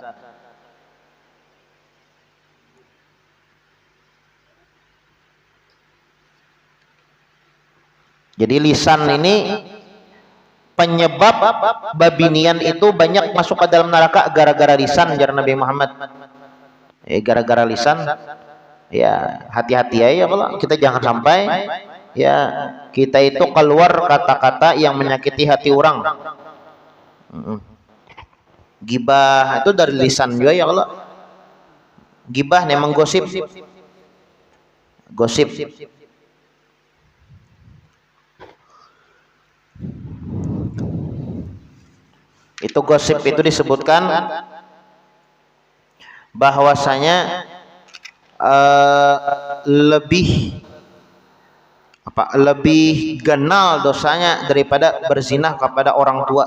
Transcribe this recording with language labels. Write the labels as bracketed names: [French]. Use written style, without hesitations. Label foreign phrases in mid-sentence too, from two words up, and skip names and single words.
[Indonesian] Jadi lisan ini penyebab babinian itu banyak masuk ke dalam neraka gara-gara lisan, jar Nabi Muhammad. Gara-gara lisan, ya hati-hati ya kalau kita jangan sampai ya kita itu keluar kata-kata yang menyakiti hati orang. Gibah itu dari lisan juga ya kalau gibah memang gosip. Itu gosip itu disebutkan bahwasanya lebih ganal dosanya daripada berzinah kepada orang tua.